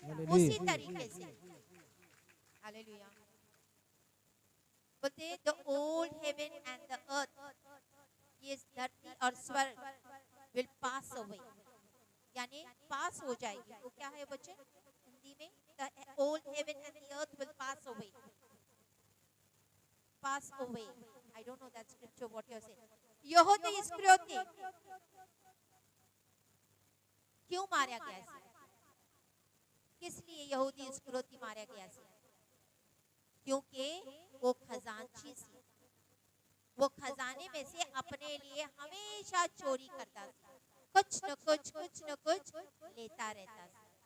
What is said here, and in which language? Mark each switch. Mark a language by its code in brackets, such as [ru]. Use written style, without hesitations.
[hi] उसी तरीके से हालेलुया बोलते, [en] the old heaven and the earth, [hi] ये धरती और स्वर्ग [en] will pass away, [hi] यानी पास हो जाएगी। वो क्या है बच्चे हिंदी में? [en] The old heaven and the earth will pass away, pass away. I don't know that scripture what you're saying. [hi] यहूदी इस्करियोती क्यों मारा गया ऐसे? किस लिए यहूदी इस्करियोती मारा गया ऐसे? क्योंकि वो खजांची सी, वो खजाने में से अपने लिए हमेशा चोरी करता था, कुछ न कुछ लेता रहता था।